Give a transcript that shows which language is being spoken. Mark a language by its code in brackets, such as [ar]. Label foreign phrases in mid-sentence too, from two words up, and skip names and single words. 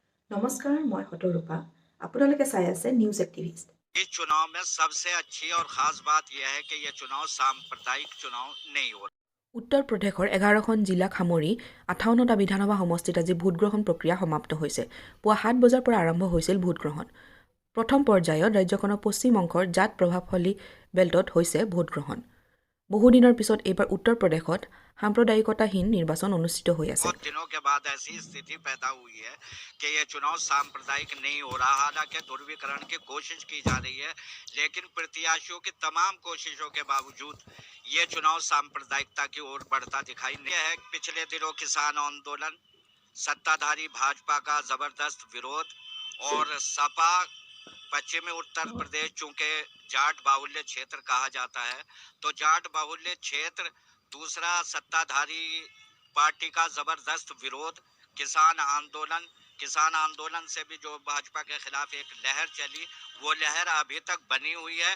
[as] নমস্কাৰ, মই সতৰূপা। আপোনালোকে চাই আছে নিউজ এক্টিভিষ্ট। [hi] इस चुनाव में सबसे अच्छी और खास बात यह है कि यह चुनाव सांप्रदायिक चुनाव नहीं हो रहा। [as] উত্তৰ প্ৰদেশৰ 11খন জিলাক সামৰি 58টা বিধানসভা সমষ্টিত আজি ভোটগ্ৰহণ প্ৰক্ৰিয়া সমাপ্ত হৈছে। পুৱা 7 বজাৰ পৰা আৰম্ভ হৈছিল ভোটগ্ৰহণ। প্ৰথম পৰ্যায়ত ৰাজ্যখনৰ পশ্চিম অংশৰ জাট প্ৰভাৱশালী বেল্টত হৈছে ভোটগ্ৰহণ। বহুদিনৰ পিছত এইবাৰ উত্তৰ প্ৰদেশত সাম্প্ৰদায়িকতাহীন নিৰ্বাচন অনুষ্ঠিত হৈ আছে। [hi] बहुत दिनों के बाद ऐसी स्थिति पैदा हुई है कि यह चुनाव सांप्रदायिक नहीं हो रहा। हालांकि ध्रुवीकरण की कोशिश की जा रही है, लेकिन प्रत्याशियों की तमाम कोशिशों के बावजूद ये चुनाव सांप्रदायिकता की ओर बढ़ता दिखाई नहीं है। पिछले दिनों किसान आंदोलन, सत्ताधारी भाजपा का जबरदस्त विरोध और सपा पश्चिमी उत्तर प्रदेश चूंकि जाट बाहुल्य क्षेत्र कहा जाता है, तो जाट बाहुल्य क्षेत्र, दूसरा सत्ताधारी पार्टी का जबरदस्त विरोध, किसान आंदोलन से भी जो भाजपा के खिलाफ एक लहर चली, वो लहर अभी तक बनी हुई है।